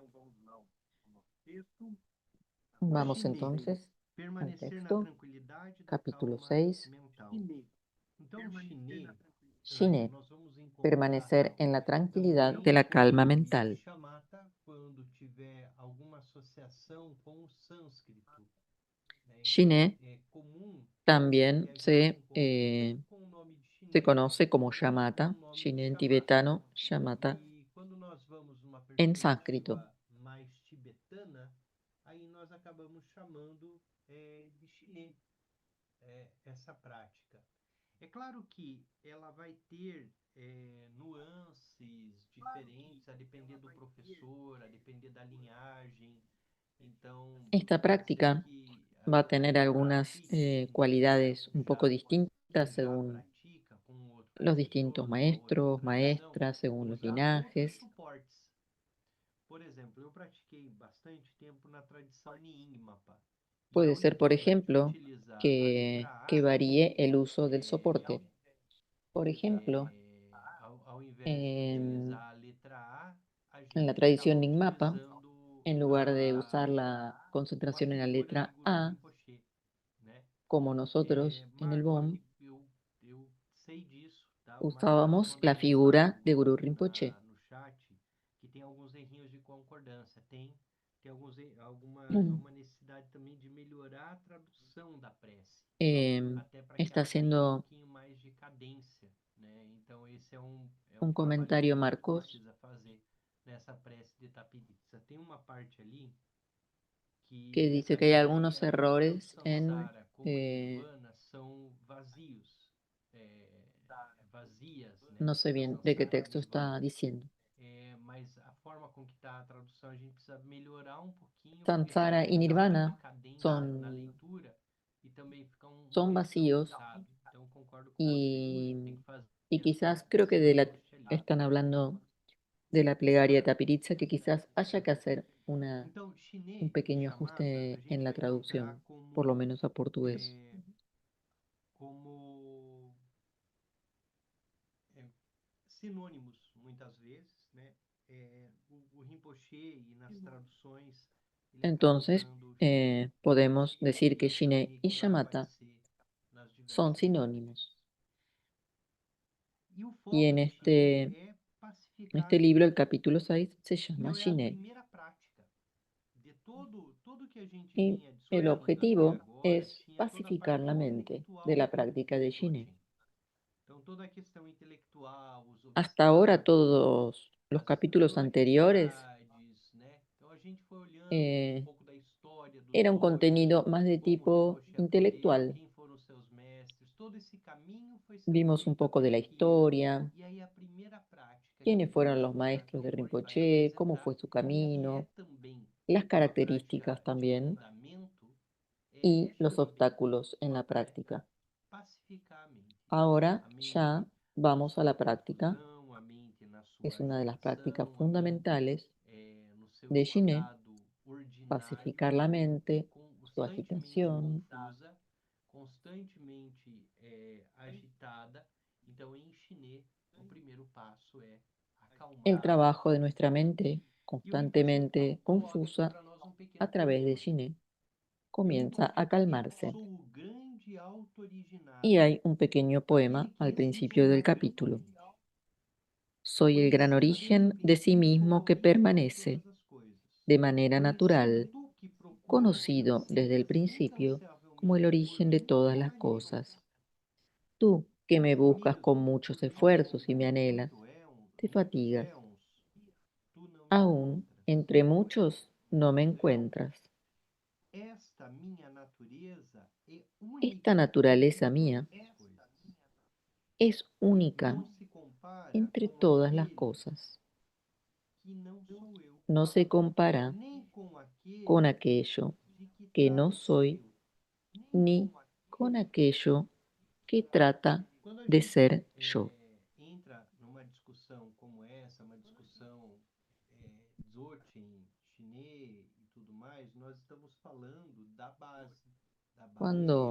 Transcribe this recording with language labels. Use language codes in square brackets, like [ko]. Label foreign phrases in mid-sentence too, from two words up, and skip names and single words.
[es] Vamos entonces al [pt] Permanecer na [es] texto, [pt] tranquilidade da [es] capítulo [pt] calma [es] 6. [pt] mental. Então, o chinê Shiné, nós vamos encontrar [es] permanecer en la tranquilidad [pt] também [es] de la calma [pt] como [es] mental. [pt] chamata quando tiver alguma associação com o sânscrito, né? Então, Shiné é comum que [es] también [pt] a gente [es] se, [pt] encontre tanto com o nome de [es] se [pt] chinês [es] conoce como [pt] quanto com Yamata, o nome de [es] Shiné en [pt] chamata. [es] tibetano, Yamata [pt] E quando nós vamos numa [es] en sánscrito. [pt] perspectiva mais tibetana, aí nós acabamos chamando de chinês essa prática. É claro que ela vai ter nuances diferentes a depender do professor, a depender da linhagem. Então, [es] Esta [pt] pode ser [es] práctica [pt] que [es] va a [pt] o [es] tener [pt] que [es] algunas [pt] pratique, [es] cualidades un poco [pt] que [es] distintas [pt] já [es] según [pt] pratica com outro [es] los distintos [pt] professor, uma outra [es] maestros, [pt] tradição, [es] maestras, según los [pt] usar outros [es] linajes. [pt] suportes. Por exemplo, eu pratiquei bastante tempo na tradição Nyingma. E [es] Puede [pt] ao [es] ser, por [pt] invés de [es] ejemplo, [pt] utilizar a letra [es] que [pt] A, [es] varíe el uso del [pt] ao, [es] soporte. Por ejemplo, [pt] ao invés de [es] en, [pt] utilizar a letra A, a [es] en la [pt] gente [es] tradición [pt] acaba [es] Nyingmapa, [pt] utilizando [es] en lugar de usar la [pt] uma [es] concentración en la [pt] figura de [es] letra [pt] Guru [es] A, [pt] Rinpoche, né? [es] como nosotros en el [pt] Marco, BOM eu sei disso, tá? O Marco até me [es] usábamos [pt] mandou [es] la [pt] mensagem [es] figura de Guru Rinpoche. [pt] no chat que tem alguns errinhos de concordância. Tem há uma necessidade também de melhorar a tradução da prece, até para que [es] Está [pt] ela tenha um [es] haciendo [pt] pouquinho mais de cadência, né? Então esse é um [es] un [pt] trabalho que a [es] comentario [pt] gente [es] Marcos [pt] precisa fazer nessa prece de Tapiriza. Tem uma parte ali que [es] que dice [pt] essa [es] que hay [pt] grande [es] algunos [pt] tanto o [es] errores en, [pt] Samsara como o Nirvana são vazios, é, vazias, [es] no [pt] né? [es] sé bien de qué [pt] Samsara e [es] texto está [pt] Nirvana. [es] diciendo. [pt] Mas a forma com que está a tradução a gente precisa melhorar um pouquinho, porque [es] Samsara [pt] senão [es] y [pt] dá muita [es] Nirvana [pt] cadência na [es] son, [pt] leitura e também fica um [es] son [pt] texto [es] vacíos [pt] truncado. Então concordo com você. Tem [es] y, [pt] que fazer [es] y quizás creo que [pt] esse ajuste ali. [es] están hablando de la plegaria de Tapiritza, que quizás haya que hacer [pt] Então, [es] un [pt] chinê, [es] pequeño [pt] chamata, a [es] ajuste en [pt] gente [es] la [pt] vai encontrar [es] traducción, por lo [pt] como [es] menos a portugués. [pt] é, como é, sinônimos, muitas vezes, né? O Rinpoche e nas traduções ele acaba [es] Entonces, [pt] usando o chinê [es] podemos decir que [pt] e [es] Shine [pt] também [es] y [pt] como ela vai [es] Yamata [pt] ser nas [es] son [pt] diversas [es] sinónimos. [pt] traduções. E o [es] Y [pt] foco [es] en [pt] de chinê é pacificar a [es] este libro, el [pt] mente. [es] capítulo 6 se llama [pt] Então é a [es] Shine. [pt] primeira prática de tudo que a gente [es] Y [pt] vinha [es] el [pt] discutindo até [es] objetivo [pt] agora, [es] es [pt] tinha toda a [es] pacificar [pt] parte [es] la mente de [pt] intelectual [es] la práctica de [pt] do [es] Shine. [pt] Dzogchen. Então toda a questão intelectual, os [es] Hasta ahora [pt] obstáculos, [es] todos los capítulos anteriores [pt] adversidades, né? Então a gente foi olhando um [es] eh, [pt] pouco da história do [es] era un contenido [pt] Dzogchen, [es] más de [pt] como o [es] tipo [pt] Rinpoche aprendeu, [es] intelectual. [pt] quem foram os seus mestres, todo esse caminho foi sendo [es] Vimos un [pt] feito [es] poco [pt] até [es] de la [pt] aqui. [es] historia, [pt] E aí a primeira prática que [es] quiénes [pt] o [es] fueron los [pt] professor [es] maestros de [pt] Rinpoche vai [es] Rinpoche, cómo [pt] apresentar, [es] fue su [pt] que é [es] camino, [pt] também [es] las [pt] uma prática [es] características [pt] de [es] también [pt] fundamento, [es] y [pt] é [es] los [pt] justamente [es] obstáculos en la práctica. [pt] pacificar a mente. [es] Ahora [pt] A [es] ya [pt] mente na [es] vamos a [pt] sua [es] la práctica, [pt] confusão, a mente na [es] es [pt] sua [es] una de las prácticas [pt] agitação, a mente [es] fundamentales [pt] no seu [es] de Shiné, [pt] estado ordinário, [es] pacificar la mente, su [pt] constantemente [es] agitación. [pt] confusa, constantemente agitada. Então, em chinês, o primeiro passo é [es] El [pt] acalmar [es] trabajo de [pt] a [es] nuestra [pt] mente. [es] mente, [pt] E o Rinpoche [es] constantemente [pt] coloca aqui [es] confusa, [pt] para nós um [es] a [pt] pequeno [es] través de [pt] controle. [es] Shiné, [pt] E o [es] comienza [pt] Rinpoche [es] a [pt] diz: Eu [es] calmarse. [pt] sou o grande [es] Y [pt] auto-originado, [es] hay un pequeño [pt] aquele [es] poema [pt] que [es] al [pt] existe [es] principio del capítulo. [pt] internamente, [es] Soy el gran origen de sí [pt] conhecido como a [es] mismo que [pt] origem de [es] permanece [pt] todas as coisas. [es] de manera natural, [pt] Tu que procuras [es] conocido desde el [pt] vencê-las [es] principio como el [pt] incansavelmente por [es] origen de [pt] mim [es] todas [pt] ou [es] las [pt] anima. [es] cosas. Tú, que me buscas con [pt] Mesmo [es] muchos [pt] porque [es] esfuerzos y me [pt] encontras [es] anhelas, te [pt] muitos [es] fatigas. [pt] éons, tu não me [es] Aún [pt] encontras. [es] entre muchos no me encuentras. [pt] Esta minha natureza é [es] Esta [pt] única entre [es] naturaleza [pt] todas [es] mía [pt] as coisas. [es] es única [pt] Não se compara [es] entre [pt] com [es] todas las [pt] aquele [es] cosas. [pt] que não sou eu, [es] No se compara [pt] nem com [es] con [pt] aquele [es] aquello [pt] de que [es] que no [pt] trata de ser [es] soy [pt] eu. [es] ni con aquello que trata [pt] Quando a [es] de [pt] gente [es] ser yo. [pt] entra numa discussão como essa, uma discussão Dzogchen, chinês e tudo mais, nós estamos falando da base de